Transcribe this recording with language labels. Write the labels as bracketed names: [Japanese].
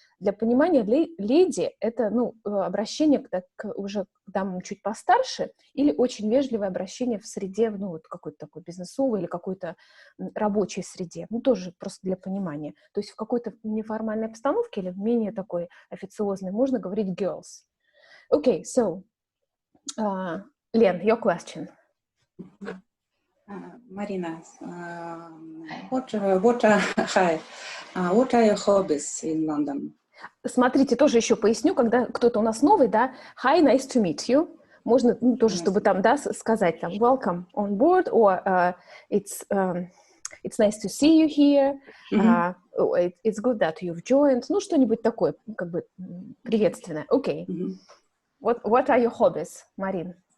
[Russian] Для понимания леди — это, ну, обращение уже когда мы чуть постарше или очень вежливое обращение в среде, ну, вот какой-то такой бизнесовой или какой-то рабочей среде. Ну, тоже просто для понимания. То есть в какой-то неформальной обстановке или в менее такой официозной можно говорить girls. [English] Okay, so, Len, your question. Marina, what are your hobbies in London? [Russian] Смотрите, тоже еще поясню, когда кто-то у нас новый, да, [English] hi, nice to meet you. [Russian] Можно, ну, тоже, чтобы там, да, сказать там [English] welcome on board, or it's nice to see you here, it's good that you've joined, [Russian] ну, что-нибудь такое, как бы, приветственное. Окей. [English] What are your hobbies, Marine?